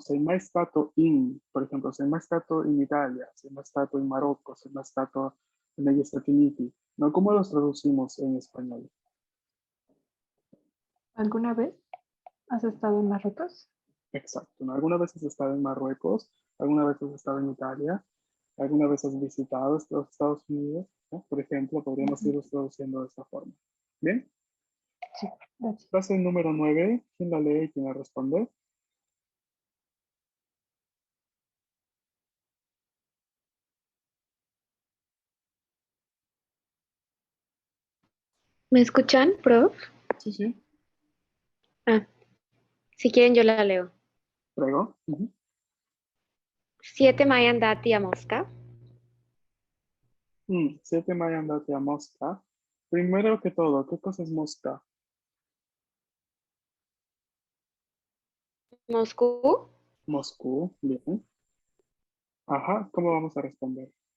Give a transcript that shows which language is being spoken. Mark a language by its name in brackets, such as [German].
[Italian] Sei mai stato in, [Spanish] por ejemplo, [Italian] sei mai stato in Italia, sei mai stato in Marocco, sei mai stato negli Stati Uniti, ¿no? [Spanish] ¿Cómo los traducimos en español? ¿Alguna vez has estado en Marruecos? Exacto, ¿no? ¿Alguna vez has estado en Marruecos? ¿Alguna vez has estado en Italia? ¿Alguna vez has visitado los Estados Unidos? ¿No? Por ejemplo, podríamos Ujú. irlos traduciendo de esta forma. Bien, Sí, gracias. frase número 9. ¿Quién la lee y quién la responde? ¿Me escuchan, prof? Sí, sí, Ah, si quieren yo la leo. [Italian] prego. Ujú. Siete mai andati a Mosca. Siete mai andate a Mosca. [Spanish] Primero que todo, ¿qué cosa es Mosca? Moscú. Moscú, bien. Ajá, ¿cómo vamos a responder?